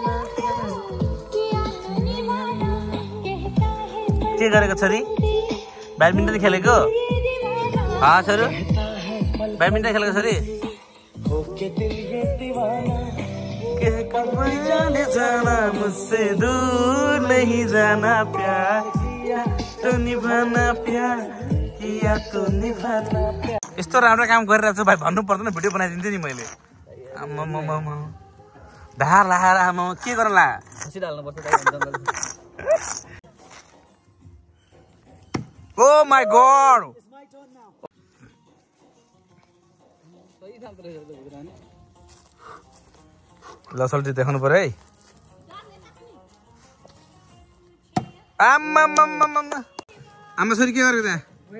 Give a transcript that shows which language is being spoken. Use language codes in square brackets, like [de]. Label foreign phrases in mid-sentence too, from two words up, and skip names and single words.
[ne] के गरेको छोरी ब्याडमिन्टन खेलेको छोरी ब्याडमिन्टन खेलेको छोरी [hi] जाना मुझसे दूर नहीं जाना प्यार तो निभाना प्यार किया तो निभाना। [ne] यस्तो राम्रो काम गरिरहेको छु भाइ भन्नु पर्दैन भिडियो बनाइदिन्छु नि मैले धार लाएर आमा के गर्ला [en] oh my god [ne] लसल्टी देखाउनु पर्यो है आमा छोरी के गरेको त्यहाँ